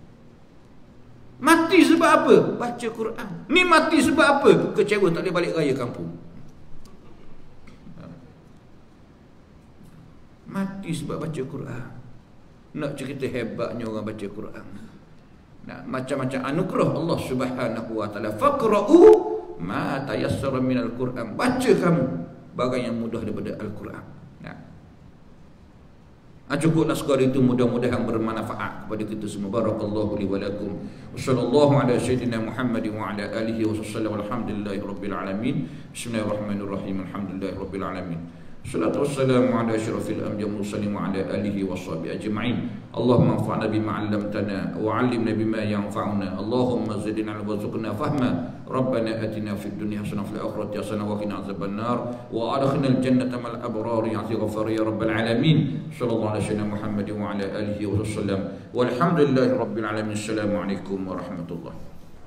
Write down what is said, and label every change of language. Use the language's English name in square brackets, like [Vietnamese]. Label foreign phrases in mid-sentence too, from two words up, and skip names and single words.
[Malay] Mati sebab apa? Baca Quran. Ni mati sebab apa? Kecewa tak boleh balik raya kampung. Mati sebab baca Quran. Nak cerita hebatnya orang baca Quran. Nah, macam-macam anugerah [Arabic] الله سبحانه وتعالى. فاقرءوا ما تيسر من القرآن. [Malay] Baca kamu barang yang mudah daripada Al-Quran. Nah. Cukuplah sekali itu, mudah-mudahan bermanfaat kepada kita semua. [Arabic] بارك الله لي ولكم. وصلى الله على سيدنا محمد وعلى آله وسلم. الحمد لله رب العالمين. بسم الله الرحمن الرحيم. الحمد لله رب العالمين. الصلاة والسلام على أشرف الأنبياء والمرسلين وعلى آله وصحبه أجمعين. اللهم انفعنا بما علمتنا وعلمنا بما ينفعنا. اللهم زدنا وارزقنا فهما. ربنا آتنا في الدنيا حسنة وفي الآخرة حسنة وقنا عذاب النار وأدخلنا الجنة مع الأبرار يا غفار يا رب العالمين. صلى الله عليه وسلم محمد وعلى آله وسلم. والحمد لله رب العالمين. السلام عليكم ورحمة الله